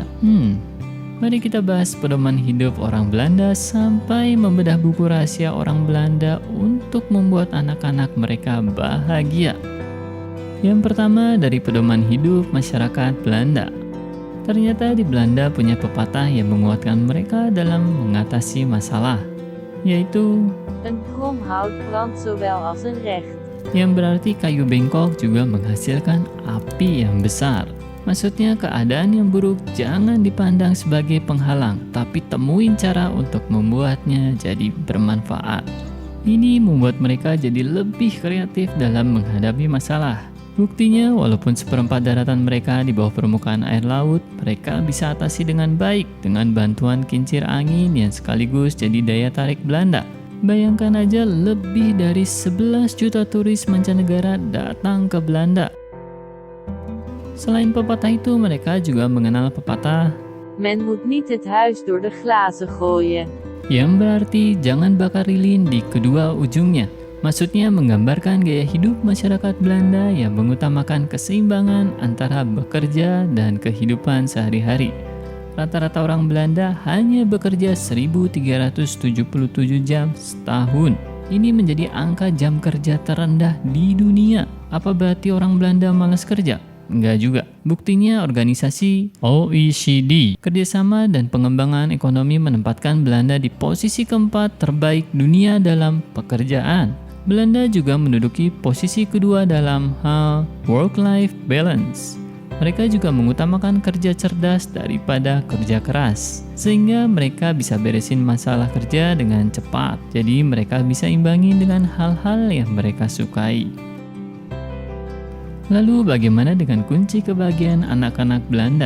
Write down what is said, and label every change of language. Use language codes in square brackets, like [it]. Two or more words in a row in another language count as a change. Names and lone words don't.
[id] Mari kita bahas pedoman hidup orang Belanda sampai membedah buku rahasia orang Belanda untuk membuat anak-anak mereka bahagia. Yang pertama dari pedoman hidup masyarakat Belanda. Ternyata di Belanda punya pepatah yang menguatkan mereka dalam mengatasi masalah, yaitu [nl] Een krom hout brandt zowel als een recht. [id] yang berarti kayu bengkok juga menghasilkan api yang besar. Maksudnya keadaan yang buruk jangan dipandang sebagai penghalang, tapi temuin cara untuk membuatnya jadi bermanfaat. Ini membuat mereka jadi lebih kreatif dalam menghadapi masalah. Buktinya, walaupun seperempat daratan mereka di bawah permukaan air laut, mereka bisa atasi dengan baik dengan bantuan kincir angin yang sekaligus jadi daya tarik Belanda. Bayangkan aja lebih dari 11 juta turis mancanegara datang ke Belanda. Selain pepatah itu, mereka juga mengenal pepatah [nl] Men moet niet het huis door de glazen gooien. [id] yang berarti jangan bakar lilin di kedua ujungnya. Maksudnya menggambarkan gaya hidup masyarakat Belanda yang mengutamakan keseimbangan antara bekerja dan kehidupan sehari-hari. Rata-rata orang Belanda hanya bekerja 1.377 jam setahun. Ini menjadi angka jam kerja terendah di dunia. Apa berarti orang Belanda malas kerja? Enggak juga. Buktinya organisasi OECD, kerjasama dan pengembangan ekonomi menempatkan Belanda di posisi keempat terbaik dunia dalam pekerjaan. Belanda juga menduduki posisi kedua dalam hal [en] work-life balance. [id] Mereka juga mengutamakan kerja cerdas daripada kerja keras, sehingga mereka bisa beresin masalah kerja dengan cepat. Jadi mereka bisa imbangin dengan hal-hal yang mereka sukai. Lalu bagaimana dengan kunci kebahagiaan anak-anak Belanda?